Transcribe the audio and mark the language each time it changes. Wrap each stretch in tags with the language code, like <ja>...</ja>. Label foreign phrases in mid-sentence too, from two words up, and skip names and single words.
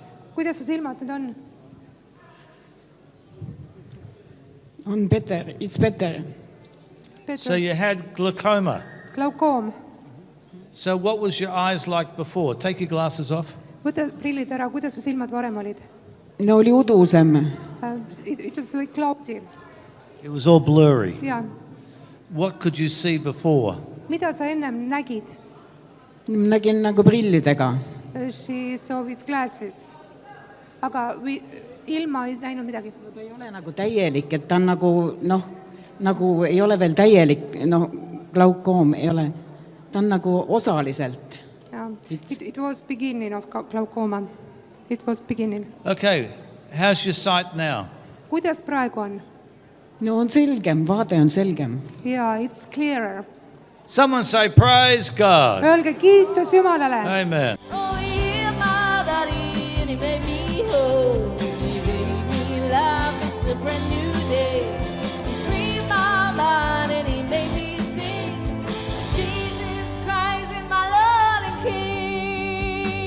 <et>Kuidas su silmad nüüd on?</et> <en>On better. It's better. So you had glaucoma.</en> <et>Glaukoom.</et> <en>So what was your eyes like before? Take your glasses off.</en> <et>Võta prillid ära, kuidas su silmad varem olid? No oli udusem.</et> <en>It was like cloudy. It was all blurry.</en> <et>Ja.</et> <en>What could you see before?</en> <et>Mida sa ennem nägid? Nägin nagu prillidega.</et> <en>She saw with glasses.</en> <et>Aga ilma ei näinud midagi. Ta ei ole nagu täielik, et ta on nagu, nagu ei ole veel täielik, glaukoom ei ole, ta on nagu osaliselt.</et> <en>It was beginning of glaucoma. It was beginning. Okay, how's your sight now?</en> <et>Kuidas praegu on? No on selgem, vaade on selgem. Jaa,</et> <en>it's clearer. Someone say, praise God.</en> <et>Öelge kiitus Jumalale. Amen.</et> <en>Oh, he my daddy, and he made me whole. He gave me life, it's a brand new day. He freed my mind and he made me sing. Jesus Christ is my Lord and King.</en>